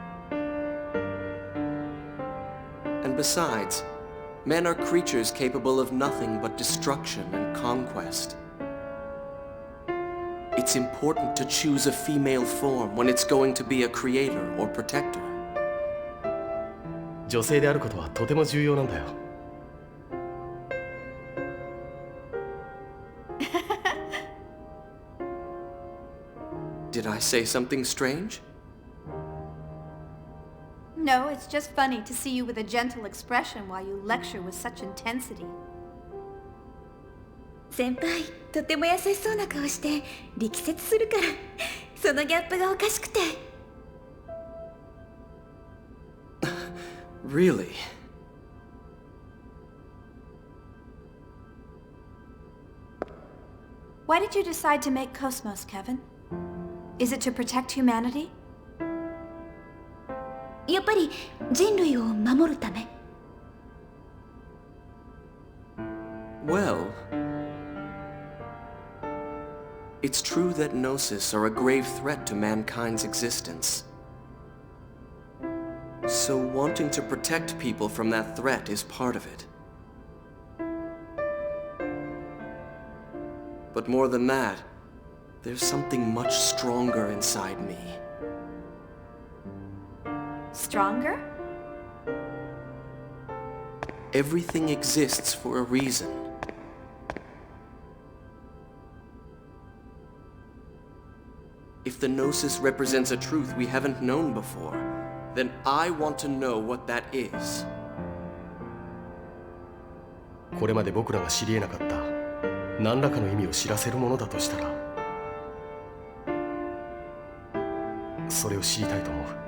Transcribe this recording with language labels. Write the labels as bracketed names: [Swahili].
[English] And besides, men are creatures capable of nothing but destruction and conquest. it's important to choose a female form when it's going to be a creator or protector. [Japanese] 女性であることはとても重要なんだよ。 [English] Did I say something strange? No, it's just funny to see you with a gentle expression while you lecture with such intensity. [Japanese] 先輩、とても優しそうな顔して力説するから、そのギャップがおかしくて。 [English] Really? Why did you decide to make Cosmos, Kevin? Is it to protect humanity? [Japanese] やっぱり人類を守るため。 [English] Well, it's true that Gnosis are a grave threat to mankind's existence. So wanting to protect people from that threat is part of it. But more than that, there's something much stronger inside me. Stronger? Everything exists for a reason. If the Gnosis represents a truth we haven't known before, then I want to know what that is. [Japanese] これまで僕らが知り得なかった何らかの意味を知らせるものだとしたら、それを知りたいと思う。